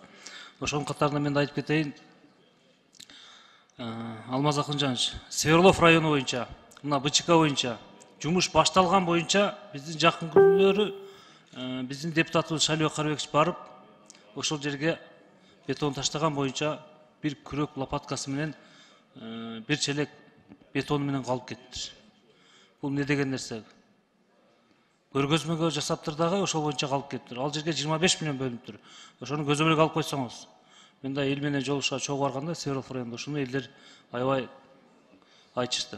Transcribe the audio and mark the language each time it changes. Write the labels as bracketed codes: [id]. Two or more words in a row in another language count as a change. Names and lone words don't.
[ky] Ошонун катарында мен айтып кетейин. Алмаз Акынжанович, Сверлов району боюнча, мына БЧК боюнча жумуш башталган боюнча биздин жакын күндөрү биздин депутатыбыз Шалибек Карыбекович барып, ошол жерге бетон таштаган боюнча бир күрөк лопаткасы менен бир челек бетон менен калып кетти. Бул не деген нерсе? Көргөзмөгө жасаптыр дагы ошол боюнча калып кетти. Ал жерге 25 миллион бөлүнүптүр. Ошону көзөмөлгө алып койсоңуз. Мен да эл менен жолугушка чогуу барганда Сверлов районунда ушуну элдер аябай айтышты.